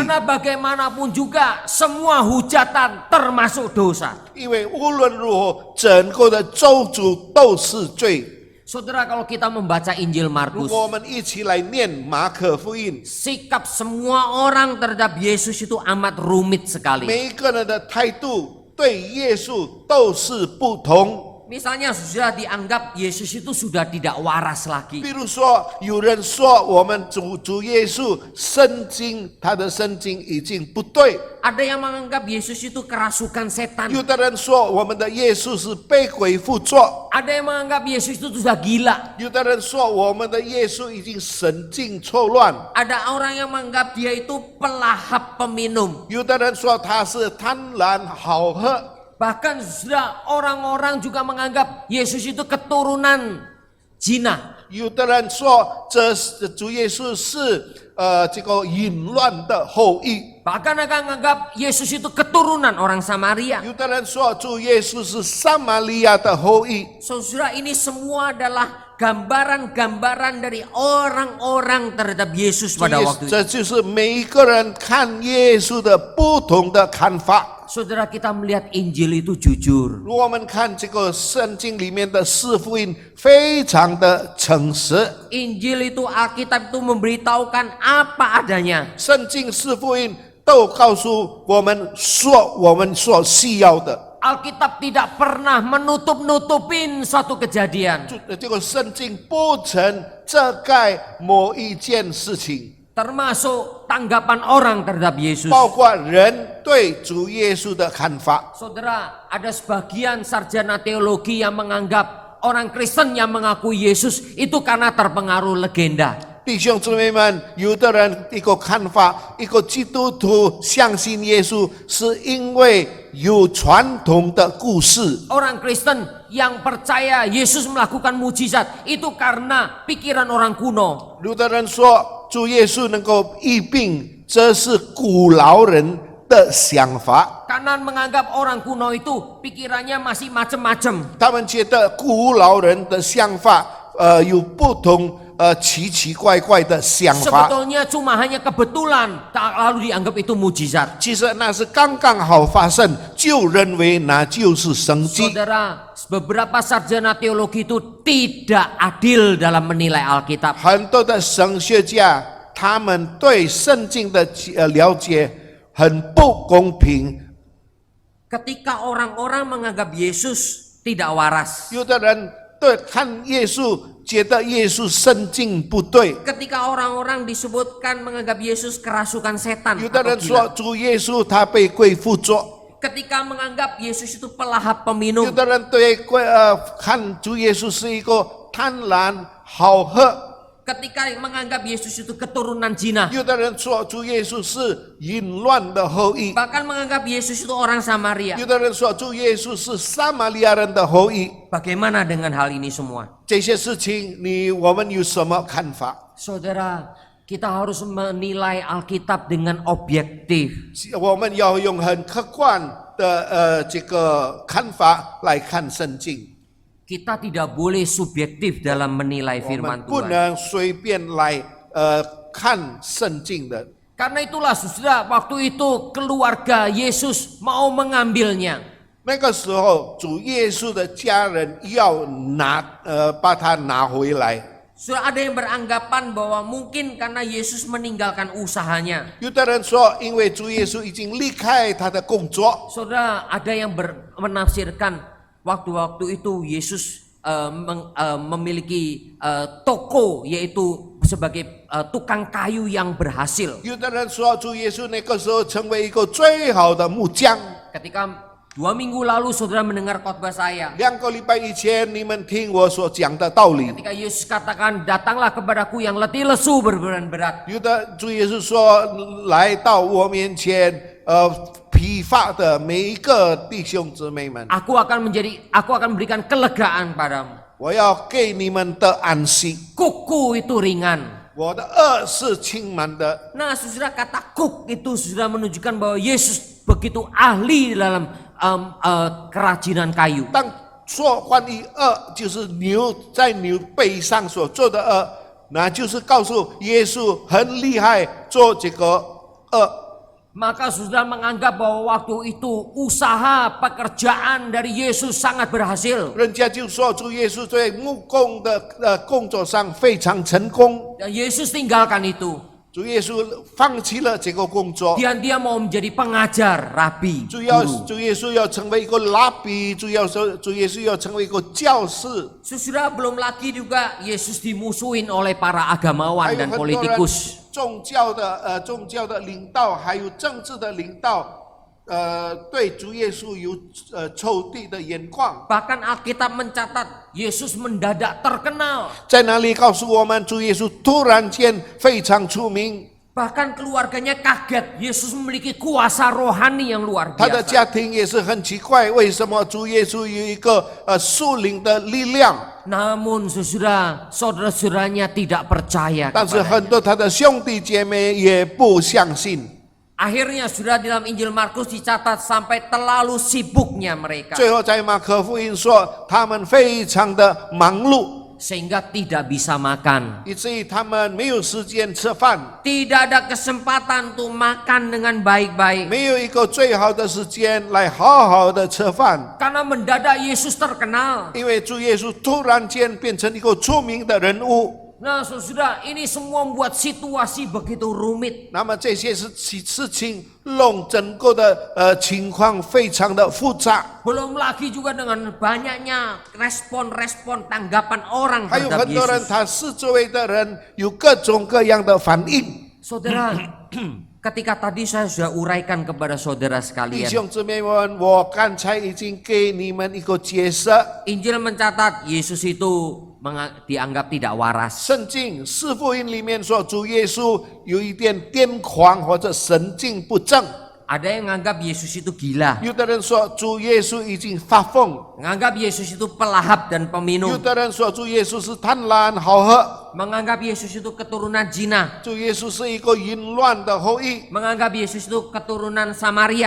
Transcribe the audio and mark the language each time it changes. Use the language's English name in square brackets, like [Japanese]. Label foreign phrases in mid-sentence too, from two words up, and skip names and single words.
[Indonesian] Karena bagaimanapun juga semua hujatan termasuk dosa. [Chinese] 因为无论如何，整个的咒诅都是罪。 [Indonesian] Saudara, kalau kita membaca Injil [Chinese] 如 [Indonesian] Markus, [Chinese] 果我们一起来念马可福音， [Indonesian] sikap semua orang terhadap Yesus itu amat rumit sekali. [Chinese] 每一个人的态度对耶稣都是不同。 [Indonesian] Misalnya sudah dianggap Yesus itu sudah tidak waras lagi. [Chinese] 比如说，有人说我们主耶稣他的圣经已经不对。 [Indonesian] Ada yang menganggap Yesus itu kerasukan setan. [Chinese] 有的人说我们的耶稣是被鬼附着。 [Indonesian] Ada yang menganggap Yesus itu sudah gila. [Chinese] 有的人说我们的耶稣已经神经错乱。 [Indonesian] Ada orang yang menganggap dia itu pelahap peminum. [Chinese] 有的人说他是贪婪好喝。 [Indonesian] Bahkan sudah orang-orang juga menganggap Yesus itu keturunan zina. [Chinese] 有的人说主耶稣是这个淫乱的后裔。 [Indonesian] Bahkan akan menganggap Yesus itu keturunan orang Samaria. [Chinese] 有的人说主耶稣是撒玛利亚的后裔。 [Indonesian] Saudara, ini semua adalah gambaran-gambaran dari orang-orang terhadap Yesus pada waktu itu. [Chinese] 这就是每一个人看耶稣的不同的看法。 [Indonesian] Saudara, kita melihat Injil itu jujur. [Chinese] 如果我们看这个圣经里面的四福音，非常的诚实。 [Indonesian] Injil itu, Alkitab itu memberitahukan apa adanya. [Chinese] 圣经四福音都告诉我们说我们所需要的。 [Indonesian] Alkitab tidak pernah menutup-nutupin suatu kejadian. [Chinese] 这个圣经不曾遮盖某一件事情， [Indonesian] Termasuk tanggapan orang terhadap Yesus. [Chinese] 包括人对主耶稣的看法。 [Indonesian] Saudara, ada sebagian sarjana teologi yang menganggap orang Kristen yang mengakui Yesus itu karena terpengaruh legenda. [Chinese] 弟兄姊妹们，有的人一个看法，一个基督徒相信耶稣，是因为有传统的故事。 [Indonesian] Orang Kristen yang percaya Yesus melakukan mujizat itu karena pikiran orang kuno. [Chinese] 有的人说主耶稣能够医病，这是古老人的想法。 [Indonesian] Kanan menganggap orang kuno itu pikirannya masih macam-macam. [Chinese] 他们觉得古老人的想法，有不同奇奇怪怪的想法。 [Indonesian] Sebetulnya cuma hanya kebetulan, lalu dianggap itu mujizat. [Chinese] 其实那是刚刚好发生，就认为那就是神迹。 [Indonesian] Saudara, beberapa sarjana teologi itu tidak adil dalam menilai Alkitab. [Chinese] 很多的神学家，他们对圣经的了解很不公平。 [Indonesian] Ketika orang-orang menganggap Yesus tidak waras. [Chinese] 有的人对看耶稣，觉得耶稣圣经不对。 [Indonesian] Ketika orang-orang disebutkan menganggap Yesus kerasukan setan [Chinese] 有的 [Indonesian] atau [Chinese] 人 [Indonesian] gila. [Chinese] 说主耶稣他被鬼附着。 [Indonesian] Ketika menganggap Yesus itu pelahap [Chinese] 有 [Indonesian] peminum. [Chinese] 的人对看主耶稣是一个贪婪好喝。 [Indonesian] Ketika menganggap Yesus itu keturunan zina. [Chinese] 有的人说主耶稣是淫乱的后裔。 [Indonesian] Bahkan menganggap Yesus itu orang Samaria. [Chinese] 有的人说主耶稣是撒玛利亚人的后裔。 [Indonesian] Bagaimana dengan hal ini semua? [Chinese] 这些事情我们有什么看法？ [Indonesian] Saudara, kita harus menilai Alkitab dengan objektif. [Chinese] 我们要用很客观的这个看法来看圣经。 [Indonesian] Kita tidak boleh subjektif dalam menilai [Chinese] 我们 [Indonesian] firman [Chinese] 不 [Indonesian] Tuhan. [Chinese] 能随便来看圣经的。 [Indonesian] Karena itulah saudara, waktu itu keluarga Yesus mau mengambilnya. [Chinese] 那个时候，主耶稣的家人要把他拿回来。 [Indonesian] Sudah ada yang beranggapan bahwa mungkin karena Yesus meninggalkan usahanya. [Chinese] 有的人说，因为主耶稣已经离开他的工作， [Indonesian] Saudara, ada yang menafsirkan waktu-waktu itu Yesus memiliki toko, yaitu sebagai tukang kayu yang berhasil. [Chinese] 有的人说，主耶稣那个时候成为一个最好的木匠。 [Indonesian] Ketika 2 minggu lalu saudara mendengar khotbah saya. [Chinese] 2 个礼拜以前，你们听我所讲的道理。 [Indonesian] Ketika Yesus katakan, datanglah kepadaku yang letih lesu berbeban berat. [Chinese] 有的主耶稣说，来到我面前，疲乏的每一个弟兄姊妹们， [Indonesian] Aku akan memberikan kelegaan padamu. [Chinese] 我要给你们的安息。 [Indonesian] Kuku itu ringan. [Chinese] 我的恶是轻慢的。 [Indonesian] Nah, saudara, kata kuk itu sudah menunjukkan bahwa Yesus begitu ahli dalam kerajinan kayu. [Chinese] 当说关于恶，就是牛在牛背上所做的恶，那就是告诉耶稣很厉害做这个恶。 [Indonesian] Maka saudara menganggap bahwa waktu itu usaha pekerjaan dari Yesus sangat berhasil. [Chinese] 人家就说主耶稣在木工的工作上非常成功， [Indonesian] Dan Yesus tinggalkan itu. [Chinese] 主耶稣放弃了这个工作， [Indonesian] Dan dia mau menjadi pengajar, rabi, [Chinese] 主 [Indonesian] guru. [Chinese] 耶稣要成为一个拉比，主耶稣要成为一个教士。 [Indonesian] Saudara, belum lagi juga Yesus dimusuhin oleh para agamawan [Chinese] 还有 [Indonesian] dan [Chinese] 很多人 [Indonesian] politikus. [Chinese] 宗教的领导，还有政治的领导，对主耶稣有仇敌的眼光。 [Indonesian] Bahkan Alkitab mencatat Yesus mendadak terkenal. [Chinese] 在哪里告诉我们，主耶稣突然间非常出名， [Indonesian] Bahkan keluarganya kaget. Yesus memiliki kuasa rohani yang luar [Chinese] 他的 [Indonesian] biasa. [Chinese] 家庭也是很奇怪，为什么主耶稣有一个属灵的力量？ [Indonesian] Namun saudara-saudaranya tidak percaya [Chinese] 但是 [Indonesian] kepadanya. [Chinese] 很多他的兄弟姐妹也不相信。 [Indonesian] Akhirnya sudah dalam Injil Markus dicatat sampai terlalu sibuknya mereka. [Chinese] 最后在马可福音说，他们非常的忙碌， [Indonesian] Sehingga tidak bisa makan. [Chinese] 以至于他们没有时间吃饭， [Indonesian] Tidak ada kesempatan untuk makan dengan baik-baik. [Chinese] 没有一个最好的时间来好好的吃饭。 [Indonesian] Karena mendadak Yesus terkenal. [Chinese] 因为主耶稣突然间变成一个出名的人物， [Indonesian] Nah saudara, ini semua membuat situasi begitu rumit. [Chinese] 那么这些事情弄整个的情况非常的复杂， [Indonesian] Belum lagi juga dengan banyaknya respon-respon tanggapan orang [Chinese] 还有 [Indonesian] terhadap [Chinese] 很多人 [Indonesian] Yesus. [Chinese] 他四周围的人有各种各样的反应。 [Indonesian] Saudara, ketika tadi saya sudah uraikan kepada saudara [Chinese] 弟 [Indonesian] sekalian. [Chinese] 兄姊妹们，我刚才已经给你们一个解释， [Indonesian] Injil mencatat Yesus itu dianggap tidak waras. [Chinese] 圣经四福音里面说主耶稣有一点癫狂或者神经不正， [Indonesian] Ada yang menganggap Yesus itu gila. [Chinese] 有的人说主耶稣已经发疯， [Indonesian] Menganggap Yesus itu pelahap dan [Chinese] 有 [Indonesian] peminum. [Chinese] 的人说主耶稣是贪婪好喝。 [Indonesian] Menganggap Yesus itu keturunan Zina. [Chinese] 主耶稣是一个淫乱的后裔， [Indonesian] Menganggap Yesus itu keturunan Samaria.